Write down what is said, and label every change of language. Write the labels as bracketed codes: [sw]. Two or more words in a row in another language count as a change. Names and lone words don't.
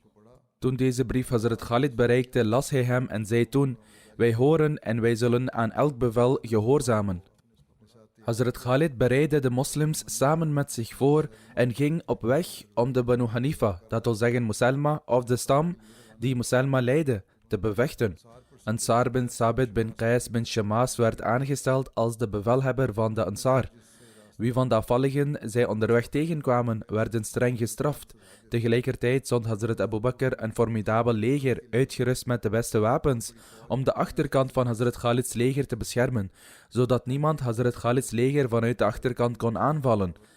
[nl] Toen deze brief Hazrat Khalid bereikte, las hij hem en zei toen: wij horen en wij zullen aan elk bevel gehoorzamen. Hazrat Khalid bereidde de moslims samen met zich voor en ging op weg om de Banu Hanifa, dat wil zeggen Musalma of de stam die Musalma leidde, te bevechten. Ansar bin Sabit bin Qais bin Shammas werd aangesteld als de bevelhebber van de Ansar. Wie van de afvalligen zij onderweg tegenkwamen, werden streng gestraft. Tegelijkertijd zond Hazrat Abu Bakr een formidabel leger, uitgerust met de beste wapens, om de achterkant van Hazrat Khalids leger te beschermen, zodat niemand Hazrat Khalids leger vanuit de achterkant kon aanvallen.